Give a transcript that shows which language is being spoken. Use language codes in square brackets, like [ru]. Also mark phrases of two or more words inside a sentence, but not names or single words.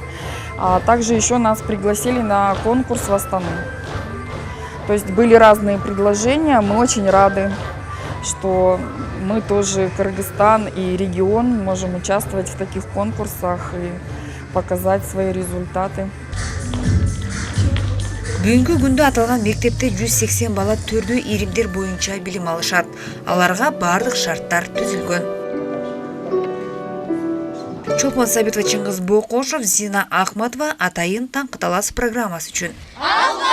[ru] Также еще нас пригласили на конкурс в Астану. То есть были разные предложения. Мы очень рады, что мы тоже, Кыргызстан и регион, можем участвовать в таких конкурсах и показать свои результаты. [ky] Бүгүнкү күндө аталган мектепте 180 бала түрдүү иримдер боюнча билим алышат. Аларга бардык шарттар түзүлгөн. Чолпон Сабитова, Чыңгыз Бокошов, Зина Ахматова, Атайын Таң Кыталас программасы үчүн.